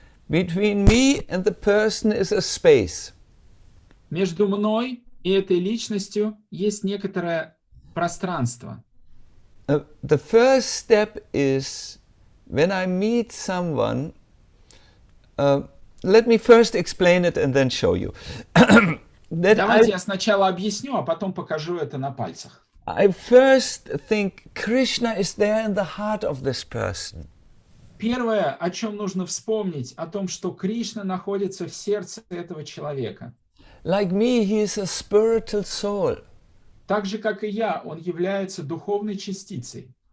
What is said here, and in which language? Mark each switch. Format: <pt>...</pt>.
<en>Between me and the person is a space.</en> <ru>Между мной и этой личностью есть некоторое пространство.</ru> <en>The first step is when I meet someone, let me first explain it and then show you.</en> <ru>Давайте я сначала объясню, а потом покажу это на пальцах.</ru> <en>I first think Krishna is there in the heart of this person.</en> <ru>Первое, о чем нужно вспомнить, о том, что Кришна находится в сердце этого человека.</ru> <en>Like me, he is a spiritual soul.</en> <ru>Так же, как и я, он является духовной частицей.</ru>